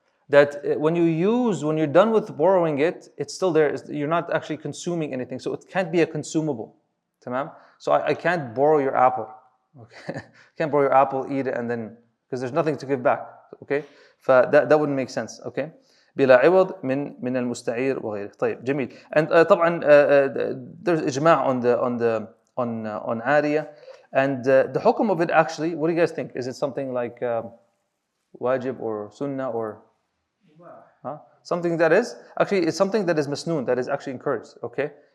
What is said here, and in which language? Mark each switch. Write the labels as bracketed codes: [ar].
[en] That when you're done with borrowing it, it's still there. You're not actually consuming anything, so it can't be a consumable. [ar] تمام? [en] So I can't borrow your apple. Okay, can't borrow your apple, eat it, and then because there's nothing to give back. Okay, that wouldn't make sense. Okay. [ar] بلا عوض من المستعير وغيره. طيب جميل. [en] And [ar] طبعا [en] there's إجماع on عارية, and the حكم of it actually, what do you guys think? Is it something like wajib or sunnah or something that is actually, it's something that is masnoon, that is actually encouraged. Okay.